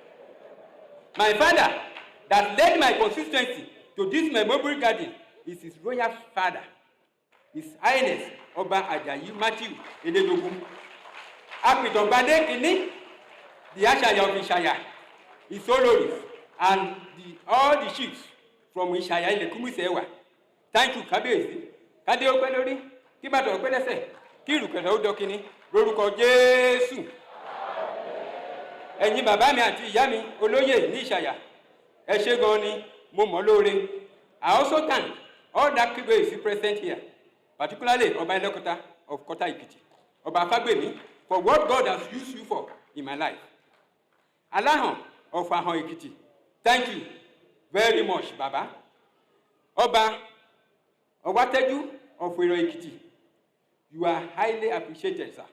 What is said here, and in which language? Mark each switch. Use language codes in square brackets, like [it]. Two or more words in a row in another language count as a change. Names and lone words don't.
[en] My father, that led my consistency to this memorial garden, is his royal father, His Highness Oba Ajayi Matthew Ededogun. [yo] Apitongbade Kini, [en] the Ashaya of Ishaya, his Oloris, and all the chiefs from Ishaya in the Kumisewa. Thank you, Kabiyesi. [yo] Kade Ope Lori, Kibato Ope Lese, Kirukere Odokini, Lórúkọ Jésù. Ẹ̀yin bàbá mi àti ìyá mi olóyè ní Ìṣàyà. Ẹ ṣé gan ni, mo mọ̀ lóore. [en] I also thank all that Kabiyesi present here, particularly Oba Elokota of Kota Ekiti, Oba Fagbemi, for what God has used you for in my life. Alahan of Ahon Ekiti, thank you very much, Baba. Oba Owateju of Iro Ekiti, you are highly appreciated, sir.